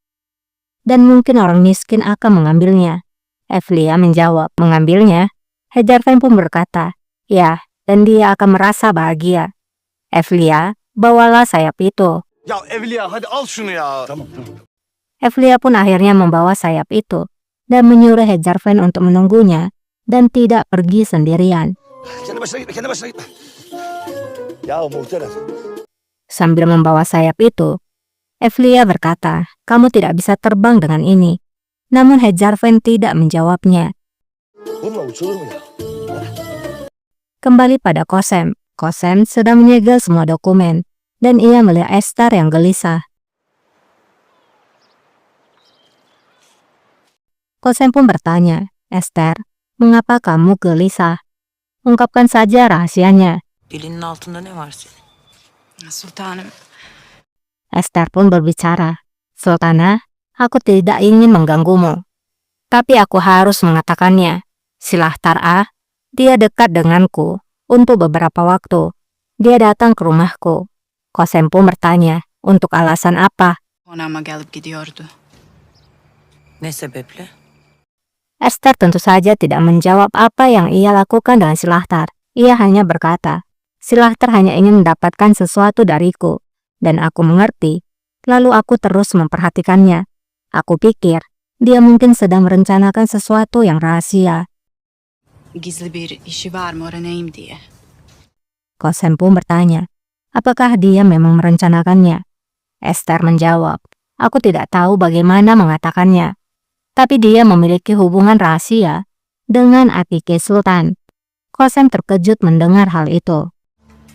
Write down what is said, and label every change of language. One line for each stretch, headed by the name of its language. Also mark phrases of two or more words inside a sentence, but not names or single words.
Indonesian: Dan mungkin orang miskin akan mengambilnya. Evlia menjawab, mengambilnya? Hejarven pun berkata, ya, dan dia akan merasa bahagia. Evlia, bawalah sayap itu.
Turkish: Ya Evliya, hadi al şunu ya. Tamam.
Indonesian: Evlia pun akhirnya membawa sayap itu dan menyuruh Hejarven untuk menunggunya dan tidak pergi sendirian.
Turkish: Kendi başına gitme. Ya muhterem.
Indonesian: Sambil membawa sayap itu, Evlia berkata, kamu tidak bisa terbang dengan ini. Namun Hejarven tidak menjawabnya.
Turkish: Bununla uçulur mu ya?
Indonesian: Kembali pada Kosem. Kosem sedang menyegel semua dokumen, dan ia melihat Esther yang gelisah. Kosem pun bertanya, Esther, mengapa kamu gelisah? Ungkapkan saja rahasianya.
Turkish: Dilinin altında ne var senin? Sultanım,
Indonesian: Esther pun berbicara, Sultana, aku tidak ingin mengganggumu. Tapi aku harus mengatakannya. Silahtar dia dekat denganku untuk beberapa waktu. Dia datang ke rumahku. Kosem pun bertanya, untuk alasan apa?
Turkish: konağıma gelip gidiyordu. Ne sebeple?
Indonesian: Esther tentu saja tidak menjawab apa yang ia lakukan dengan Silahtar. Ia hanya berkata, Silahtar hanya ingin mendapatkan sesuatu dariku. Dan aku mengerti. Lalu aku terus memperhatikannya. Aku pikir, dia mungkin sedang merencanakan sesuatu yang rahasia.
Turkish: Gizli bir işi var mı öğreneyim diye.
Indonesian: Kosem pun bertanya, apakah dia memang merencanakannya? Esther menjawab, aku tidak tahu bagaimana mengatakannya. Tapi dia memiliki hubungan rahasia dengan Atike Sultan. Kosem terkejut mendengar hal itu.